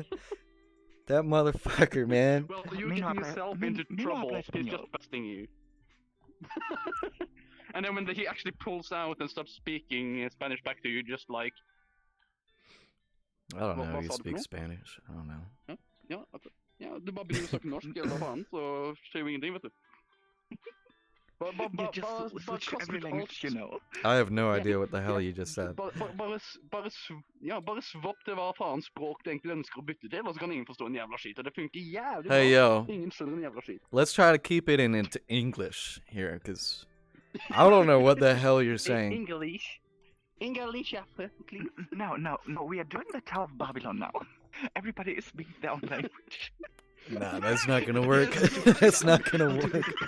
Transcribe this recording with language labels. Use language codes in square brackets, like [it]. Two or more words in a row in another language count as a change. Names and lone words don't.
[en] That motherfucker, man. Well, you're Meanwhile, getting yourself into meanwhile, trouble. play He's just Espanol. busting you. And then when he actually pulls out and stops speaking Spanish back to you, just like, I don't know [no] Hva [en] how you [no] sa du for [en] speak [no] noe? [en] Spanish. I don't know. [no] ja, du bare begynner å snakke norsk, eller hva faen, så skjer jo ingenting, vet du. [en] You just switch to every language you know. I have no idea what the hell you just said. [no] Bare svopp til hva faen språk du egentlig ønsker å bytte til, og så kan ingen forstå en jævla skit, og det funker jævlig [en] Hey, [no] bra. [en] yo. [no] Ingen skjønner en jævla skit. [en] Let's try to keep it into English here, because I don't know what the hell you're saying. English, please. No, we are doing the Tower of Babylon now. Everybody is speaking their own language. Nah, that's not gonna work. That's not gonna work.